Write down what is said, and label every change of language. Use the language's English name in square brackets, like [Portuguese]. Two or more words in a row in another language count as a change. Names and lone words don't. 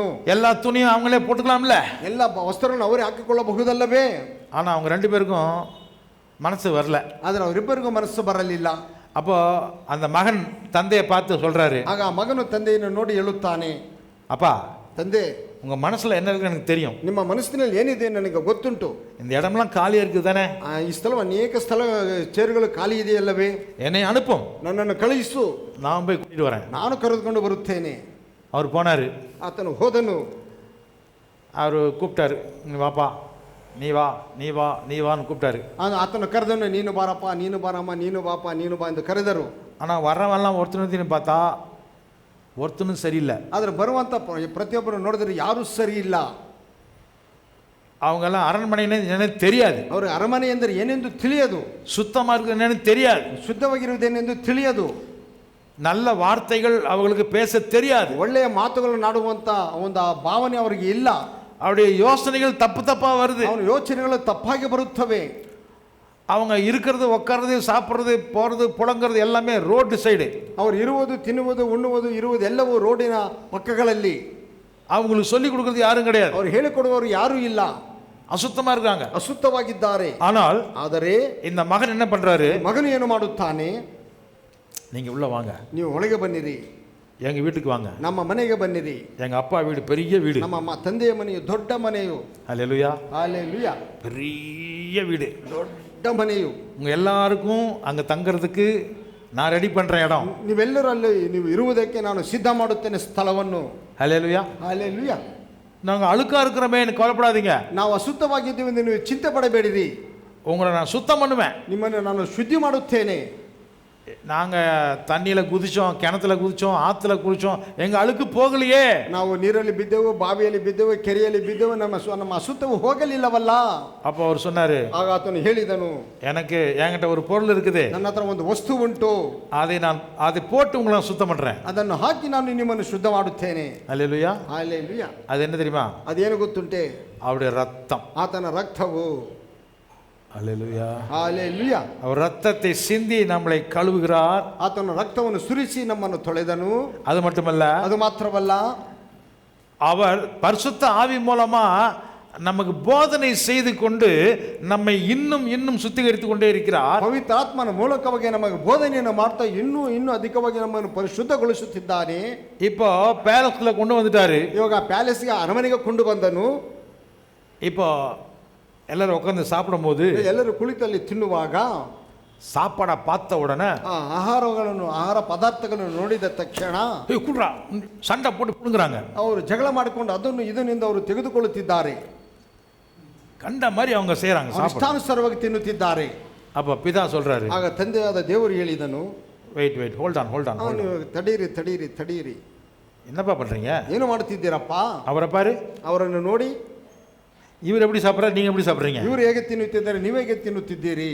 [Tamil] எல்லா துணியும் அவங்களே போட்டுக்கலாம்ல, [Kannada] ಎಲ್ಲ ವಸ್ತ್ರಗಳನ್ನು ಅವರೇ ಹಾಕಿಕೊಳ್ಳಬಹುದಲ್ಲವೇ? [Tamil] ஆனா அவங்க ரெண்டு பேருக்கும் மனசு வரல. [Kannada] ಆದರೆ ಅವರಿಬ್ಬರಿಗೂ ಮನಸ್ಸು ಬರಲಿಲ್ಲ. [Tamil] அப்போ அந்த மகன் தந்தையை பார்த்து சொல்றாரு. [Kannada] ಆಗ ಮಗನು ತಂದೆಯನ್ನು ನೋಡಿ ಹೇಳುತ್ತಾನೆ, [Tamil] அப்பா, [Kannada] ತಂದೆ, [Tamil] உங்க மனசுல என்ன இருக்குன்னு எனக்கு தெரியும். [Kannada] ನಿಮ್ಮ ಮನಸ್ಸಿನಲ್ಲಿ ಏನಿದೆ ನನಗೆ ಗೊತ್ತುಂಟು. [Tamil] இந்த இடமெல்லாம் காலியா இருக்குது தானே? [Kannada] ಈ ಸ್ಥಳ ಅನೇಕ ಚೇರುಗಳು ಖಾಲಿ ಇದೆಯಲ್ಲವೇ? [Tamil] என்னை அனுப்பும், [Kannada] ನನ್ನನ್ನು ಕಳುಹಿಸು, [Tamil] நான் போய் கூட்டிட்டு வரேன். [Kannada] ನಾನು ಕರೆದುಕೊಂಡು ಬರುತ್ತೇನೆ. [Tamil] அவர் போனாரு. [Kannada] ಆತನು ಹೋದನು. [Tamil] அவர் கூப்பிட்டாரு, நீ வாப்பா, நீ வா, நீ வா, நீ வான்னு கூப்பிட்டாரு. [Kannada] ಆತನು ಕರೆದನು, ನೀನು ಬಾರಪ್ಪ, ನೀನು ಬಾರಮ್ಮ, ನೀನು ಬಾಪ, ನೀನು ಬಾ ಎಂದು ಕರೆದರು. [Tamil] ஆனால் வர்றவெல்லாம் ஒருத்தனும் பார்த்தா ஒருத்தனும் சரியில்லை. [Kannada] ಆದರೆ ಬರುವಂತ ಪ್ರತಿಯೊಬ್ಬರು ನೋಡಿದ್ರೆ ಯಾರೂ ಸರಿ ಇಲ್ಲ. [Tamil] அவங்கெல்லாம் அரண்மனைன்னு என்னன்னு தெரியாது, [Kannada] ಅವರು ಅರಮನೆ ಎಂದರೆ ಏನೆಂದು ತಿಳಿಯದು, [Tamil] சுத்தமாக இருக்குது என்னன்னு தெரியாது, [Kannada] ಶುದ್ಧವಾಗಿರುವುದೇನೆಂದು ತಿಳಿಯದು, [Tamil] நல்ல வார்த்தைகள் அவங்களுக்கு பேச தெரியாது, [Kannada] ಒಳ್ಳೆಯ ಮಾತುಗಳನ್ನು ಆಡುವಂತ ಒಂದು ಭಾವನೆ ಅವರಿಗೆ ಇಲ್ಲ. [Tamil] அவருடைய யோசனைகள் தப்பு தப்பா வருது, [Kannada] ಅವನ ಯೋಚನೆಗಳು ತಪ್ಪಾಗಿ ಬರುತ್ತವೆ. [Tamil] அவங்க இருக்கிறது, உட்கார்றது, சாப்பிட்றது, போகிறது, புழங்கிறது எல்லாமே [English] road side. [Kannada] ಅವರು ಇರುವುದು, ತಿನ್ನುವುದು, ಉಣ್ಣುವುದು, ಇರುವುದು ಎಲ್ಲವೂ ರೋಡಿನ ಪಕ್ಕಗಳಲ್ಲಿ. [Tamil] அவங்களுக்கு சொல்லி கொடுக்கறது யாரும் கிடையாது, [Kannada] ಅವರು ಹೇಳಿಕೊಡುವವರು ಯಾರೂ ಇಲ್ಲ, [Tamil] அசுத்தமா இருக்காங்க, [Kannada] ಅಶುದ್ಧವಾಗಿದ್ದಾರೆ. [Tamil] ಆದರೆ இந்த மகன் என்ன பண்றாரு? [Kannada] ಮಗನು ಏನು ಮಾಡುತ್ತಾನೆ? [Tamil] நீங்க உள்ள வாங்க, [Kannada] ನೀವು ಒಳಗೆ ಬನ್ನಿರಿ, [Tamil] எங்க வீட்டுக்கு வாங்க, [Kannada] ನಮ್ಮ ಮನೆಗೆ ಬನ್ನಿರಿ. [Tamil] எங்க அப்பா வீடு பெரிய வீடு, [Kannada] ನಮ್ಮ ತಂದೆಯ ಮನೆಯು ದೊಡ್ಡ ಮನೆಯು. [Tamil] ஹல்லேலூயா, [Kannada] ஹல்லேலೂಯಾ, [Tamil] பெரிய வீடு, [Kannada] ದೊಡ್ಡ ಮನೆಯು. [Tamil] உங்க எல்லாருக்கும் அங்க தங்கறதுக்கு நான் ரெடி பண்றேன் இடம். [Kannada] ನೀವೆಲ್ಲರೂ ಅಲ್ಲಿ ನೀವು ಇರುವುದಕ್ಕೆ ನಾನು ಸಿದ್ಧ ಮಾಡುತ್ತೇನೆ ಸ್ಥಳವನ್ನು. [Tamil] ஹல்லேலூயா, [Kannada] ஹல்லேலூயா. [Tamil] நாங்க அழுக்கா இருக்கிறோமே, கவலைப்படாதீங்க, [Kannada] ನಾವು ಅಶುದ್ಧವಾಗಿದ್ದೀವಿ ಎಂದು ನೀವು ಚಿಂತೆ ಪಡಬೇಡಿರಿ, [Tamil] உங்களை நான் சுத்தம் பண்ணுவேன், [Kannada] ನಿಮ್ಮನ್ನು ನಾನು ಶುದ್ಧಿ ಮಾಡುತ್ತೇನೆ. [Tamil] நாங்கள் தண்ணியில் குதித்தோம், கிணத்துல குதித்தோம், ஆற்றுல குளித்தோம், எங்கள் அழுக்கு போகலையே. [Kannada] ನಾವು ನೀರಲ್ಲಿ ಬಿದ್ದೆವು, ಬಾವಿಯಲ್ಲಿ ಬಿದ್ದೆವು, ಕೆರೆಯಲ್ಲಿ ಬಿದ್ದೆವು, ನಮ್ಮ ಅಶುದ್ಧವು ಹೋಗಲಿಲ್ಲವಲ್ಲ. [Tamil] அப்போ அவர் சொன்னார், [Kannada] ಆಗ ಆತನು ಹೇಳಿದನು, [Tamil] எனக்கு என்கிட்ட ஒரு பொருள் இருக்குது, [Kannada] ನನ್ನ ಹತ್ರ ಒಂದು ವಸ್ತು ಉಂಟು, [Tamil] அதை போட்டு உங்களை நான் சுத்தம் பண்ணுறேன், [Kannada] ಅದನ್ನು ಹಾಕಿ ನಾನು ನಿಮ್ಮನ್ನು ಶುದ್ಧ ಮಾಡುತ್ತೇನೆ. [Tamil] அல்லேலூயா. [Kannada] ஹல்லேலூயா. [Tamil] அது என்ன தெரியுமா? [Kannada] ಅದೇನು ಗೊತ್ತುಂಟೆ? [Tamil] அவருடைய ரத்தம். [Kannada] ಆತನ ರಕ್ತವು. [Tamil] அல்லேலூயா. [Kannada] ஹல்லேலூயா. [Tamil] அவர் ரத்தத்தை சிந்தி நம்மளை கழுவுகிறார். [Kannada] ಆತನ ರಕ್ತವನ್ನು ಸುರಿಸಿ ನಮ್ಮನ್ನು ತೊಳೆದನು. [Tamil] அது மட்டுமல்ல, [Kannada] ಅದು ಮಾತ್ರವಲ್ಲ, [Tamil] அவர் பரிசுத்த ஆவி மூலமா நமக்கு போதனை செய்து கொண்டு நம்மை இன்னும் இன்னும் சுத்திகரித்து கொண்டே இருக்கிறார். [Kannada] ಪವಿತ್ರ ಆತ್ಮನ ಮೂಲಕವಾಗಿ ನಮಗೆ ಬೋಧನೆಯನ್ನು ಮಾಡ್ತಾ ಇನ್ನೂ ಇನ್ನೂ ಅಧಿಕವಾಗಿ ನಮ್ಮನ್ನು ಪರಿಶುದ್ಧಗೊಳಿಸುತ್ತಿದ್ದಾನೆ. [Tamil] இப்போ பேலஸ்ல கொண்டு வந்துட்டாரு. [Kannada] ಇವಾಗ ಪ್ಯಾಲೇಸ್ಗೆ, ಅರಮನೆಗೆ ಕೊಂಡು ಬಂದನು. [Tamil] இப்போ எல்லாரும் உட்காந்து சாப்பிடும்போது, [Kannada] ಎಲ್ಲರೂ ಕುಳಿತಲ್ಲಿ ತಿನ್ನುವಾಗ, [Tamil] சாப்பாடை பார்த்த உடனே [Kannada] ಆಹಾರ ಪದಾರ್ಥಗಳನ್ನು ನೋಡಿದ ತಕ್ಷಣ [Tamil] குடுறா சண்டை போட்டு புடுங்குறாங்க. [Kannada] ಅವರು ಜಗಳ ಮಾಡಿಕೊಂಡು ಅದನ್ನು ಇದನ್ನಿಂದ ಅವರು ತೆಗೆದುಕೊಳ್ಳುತ್ತಿದ್ದಾರೆ. [Tamil] கண்ட மாதிரி அவங்க செய்யறாங்க, [Kannada] ಇಷ್ಟಾನುಸಾರವಾಗಿ ತಿನ್ನುತ್ತಿದ್ದಾರೆ. [Tamil] அப்ப பிதா சொல்றாரு, [Kannada] ಆಗ ತಂದೆಯಾದ ದೇವರು ಹೇಳಿದನು, [English] wait hold on, [Kannada] ತಡೀರಿ, [Tamil] என்னப்பா பண்றீங்க, [Kannada] ಏನು ಮಾಡುತ್ತಿದ್ದೀರಪ್ಪ? [Tamil] அவரை பாரு, [Kannada] ಅವರನ್ನು ನೋಡಿ, [Tamil] இவர் எப்படி சாப்பிட்றாரு, நீங்க எப்படி சாப்பிட்றீங்க, [Kannada] ಇವರು ಹೇಗೆ ತಿನ್ನುತ್ತಿದ್ದಾರೆ, ನೀವು ಹೇಗೆ ತಿನ್ನುತ್ತಿದ್ದೀರಿ.